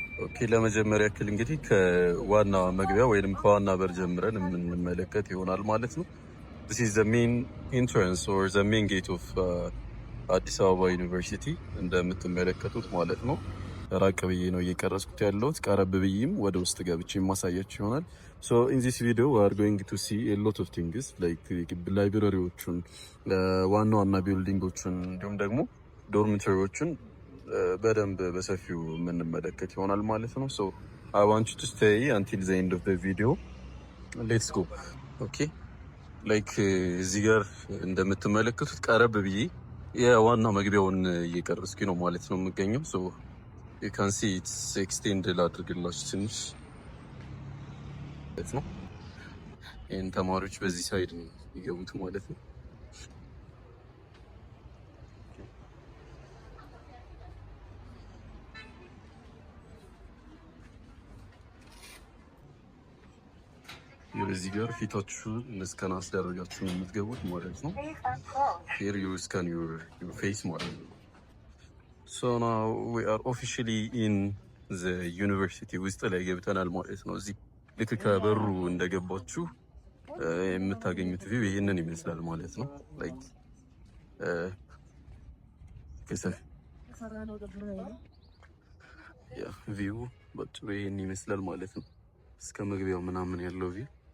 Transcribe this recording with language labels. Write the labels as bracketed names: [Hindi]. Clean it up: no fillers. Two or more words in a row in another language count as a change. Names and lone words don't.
[Amharic] ኦኬ ለመጀመሪያ ያክል እንግዲህ ከዋና መግቢያ ወይንም ከዋና በር ጀምረን የምንመለከት ይሆናል ማለት ነው። [English] This is the main entrance or the main gate of [Amharic] አዲስ አበባ ዩኒቨርሲቲ እንደምትመለከቱት ማለት ነው። ራቅ ብዬ ነው እየቀረጽኩት ያለሁት። ቀረብ ብዬም ወደ ውስጥ ገብቼ ማሳያችሁ ይሆናል። [English] So in this video we are going to see a lot of things like [Amharic] ላይብረሪዎቹን፣ ዋና ዋና ቢልዲንጎቹን እንዲሁም ደግሞ ዶርሚተሪዎቹን በደንብ በሰፊው የምንመለከት ይሆናል ማለት ነው። [English] So I want you to stay until the end of the video. Let's go. Okay. Like [Amharic] እዚህ ጋር እንደምትመለከቱት ቀረብ ብዬ የዋና መግቢያውን እየቀረጽኩኝ ነው ማለት ነው የምገኘው። [English] So you can see it's extended [Amharic] ላድርግላችሁ ትንሽ ነው። ይህን ተማሪዎች በዚህ ሳይድ ነው የሚገቡት ማለት ነው። የዚህ ጋር ፊታችሁን እስካን አስደረጋችሁ ነው የምትገቡት ማለት ነው። [English] Here you scan your face [Amharic] ማለት ነው። [English] So now we are officially in the university [Amharic] ውስጥ ላይ ገብተናል ማለት ነው። እዚህ ልክ ከበሩ እንደገባችሁ የምታገኙት ቪው ይሄንን ይመስላል ማለት ነው። Like ቪው በጥሩ ይሄን ይመስላል ማለት ነው። እስከ መግቢያው ምናምን ያለው ቪው